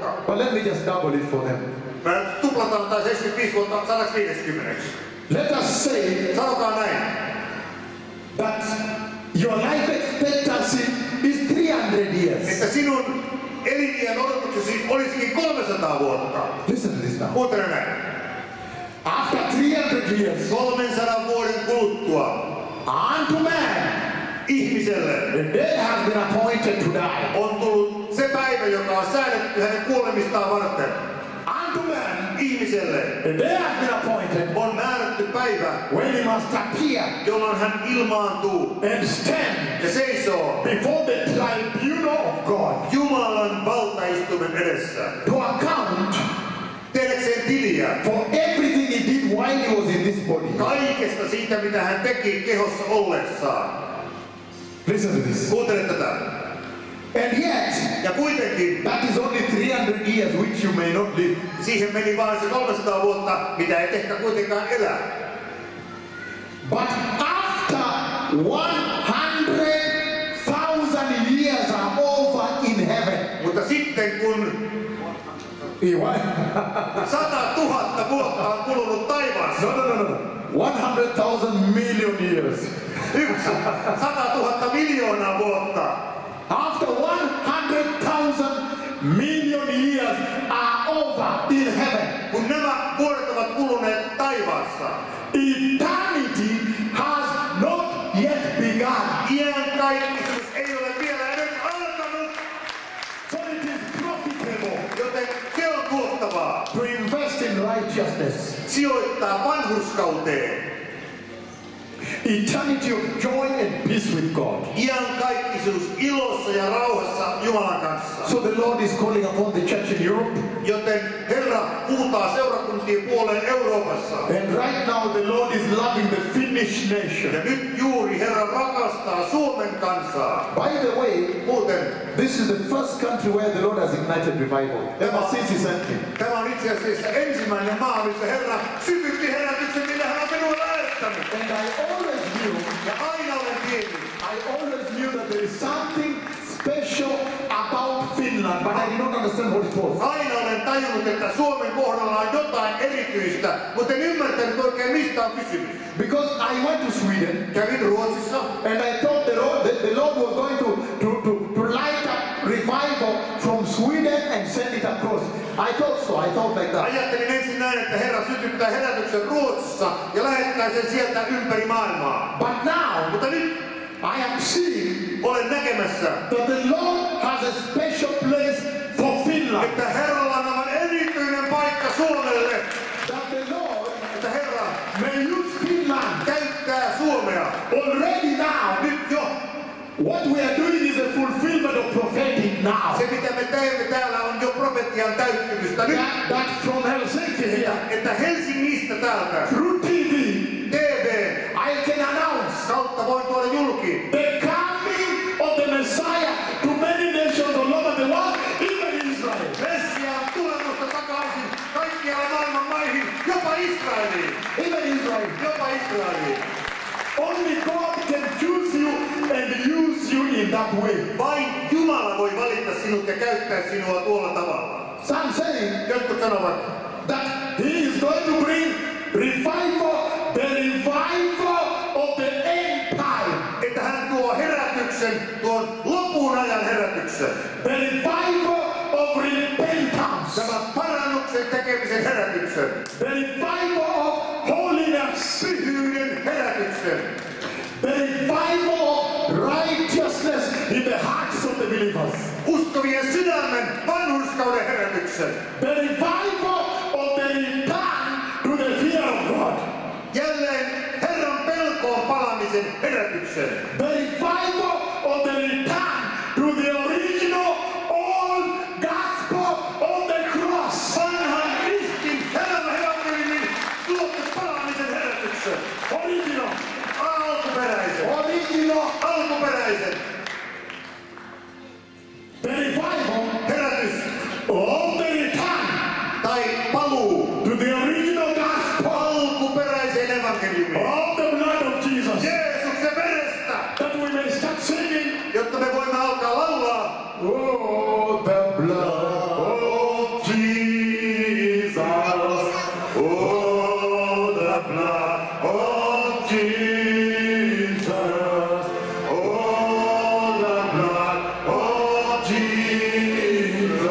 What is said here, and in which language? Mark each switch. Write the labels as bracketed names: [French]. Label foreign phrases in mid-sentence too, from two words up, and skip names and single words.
[English] But let me just double it for them. [Finnish] Me tuplataan tai 75 vuotta 150. [English] Let us say [Finnish] Sanokaa näin, [English] that your life expectancy is 300 years. [Finnish] että sinun eliniän odotuksesi olisikin 300 vuotta. [English] Listen to this now. [Finnish] Kuuntele näin. [English] After 300 years, [Finnish] 300 vuoden kuluttua [English] unto man, [Finnish] ihmiselle [English] the day has been appointed to die. [Finnish] on tullut se päivä, joka on säädetty hänen kuolemistaan varten. [English] Unto man, [Finnish] Ihmiselle [English] the day has been appointed [Finnish] on määrätty päivä, [English] when he must appear [Finnish] jolloin hän ilmaantuu [English] and stand [Finnish] ja seisoo [English] before the tribunal of God [Finnish] Jumalan valtaistuimen edessä. [English] to account [Finnish] Tehdäkseen tiliä [English] for everything he did while he was in this body. [Finnish] kaikesta siitä, mitä hän teki kehossa ollessaan. [English] Listen to this. [Finnish] Kuuntele tätä. [English] And yet, [Finnish] Ja kuitenkin [English] that is only 300 years which you may not live. [Finnish] siihen meni vain se 300 vuotta, mitä ei ehkä kuitenkaan elää. [English] But after 100,000 years are over in heaven. [Finnish] Mutta sitten kun 100 000 vuotta on kulunut taivaassa, [English] No. 100,000 million years. [Finnish] 100 000 miljoonaa vuotta. [English] After 100,000 million years are over in heaven, [Finnish] Kun nämä vuodet ovat kuluneet taivaassa, [English] eternity has not yet begun. [Finnish] Iankaikkisuus ei ole vielä edes alkanut, [English] So it is profitable [Finnish] joten se on tuottavaa. [English] to invest in righteousness. [Finnish] Sijoittaa vanhurskauteen. [English] Eternity of joy and peace with God. [Finnish] Iankaikkisuus ilossa ja rauhassa Jumalan kanssa. [English] So the Lord is calling upon the church in Europe. [Finnish] Joten Herra huutaa seurakuntien puoleen Euroopassa. [English] And right now the Lord is loving the Finnish [Finnish] Ja [English] nation. [Finnish] nyt juuri Herra rakastaa Suomen kansaa. [English] By the way, [Finnish] Muuten [English] this is the first country where the Lord has ignited revival. Ever since He sent me. [Finnish] tämä on itse asiassa ensimmäinen maa, missä Herra sytytti herätyksen, millä hän on minua lähettänyt. [English] And I always knew, [Finnish] Ja aina olen tiennyt, [English] that there is something special about Finland, but I did not understand what it was. [Finnish] aina olen tajunnut, että Suomen kohdalla on jotain erityistä, mutta en ymmärtänyt oikein mistä on kysymys. [English] Because I went to Sweden [Finnish] Kävin Ruotsissa [English] and I thought the Lord was going to light up revival from Sweden and send it across. I thought like that. [Finnish] Ajattelin ensin näin, että Herra sytyttää herätyksen Ruotsissa ja lähettää sen sieltä ympäri maailmaa. [English] But now [Finnish] Mutta nyt [English] I am seeing [Finnish] olen näkemässä, [English] that the Lord has a special place for Finland. [Finnish] että Herralla on aivan erityinen paikka Suomelle. [English] That the Lord [Finnish] Että Herra [English] may use Finland [Finnish] käyttää Suomea. [English] already now. [Finnish] Nyt jo. [English] What we are doing is a fulfillment of prophetic now. [Finnish] Se mitä me teemme täällä on jo profetian täyttymystä. Nyt, [English] That from Helsinki here, [Finnish] että Helsingistä täältä [English] through TV, [Finnish] TV [English] I can announce [Finnish] kautta voin tuoda julki [English] the coming of the Messiah to many nations all over the world, even Israel. [Finnish] Messiaan tulemusta takaisin kaikkialla maailman maihin, jopa Israeliin. [English] Even Israel. [Finnish] Jopa Israeliin. [English] Only God can choose you and use you in that way. [Finnish] Vain Jumala voi valita sinut ja käyttää sinua tuolla tavalla. [English] Some say [Finnish] Jotkut sanovat, [English] that He is going to bring revival, the revival of the end time. [Finnish] että hän tuo herätyksen, tuon lopun ajan herätyksen. [English] The revival of repentance. [Finnish] Tämä parannuksen tekemisen herätyksen. [English] The revival of holiness. [Finnish] Pyhyyden herätyksen. [English] The revival of righteousness in the hearts of the believers. [Finnish] Uskovien sydämen vanhurskauden herätyksen. [English] The revival of the return to the fear of God. [Finnish] Jälleen Herran pelkoon palamisen herätyksen. [English] The revival of the return to the original old gospel of the cross. [Finnish] Vanhan ristin elämäevankeliumin tuotte palamisen herätyksen. [English] Original. [Finnish] Alkuperäisen. [English] Original. [Finnish] Alkuperäisen. [English] The revival [Finnish] Herätys. [English] of the return [Finnish] Tai paluu. [English] to the original gospel [Finnish] Alkuperäiseen evankeliumiin. [English] of the blood of Jesus. [Finnish] Jeesuksen verestä. [English] That we may start singing. [Finnish] Jotta me voimme alkaa laulaa. [English] Oh, the blood of Jesus. Oh, the blood of Jesus. Oh, the blood of Jesus.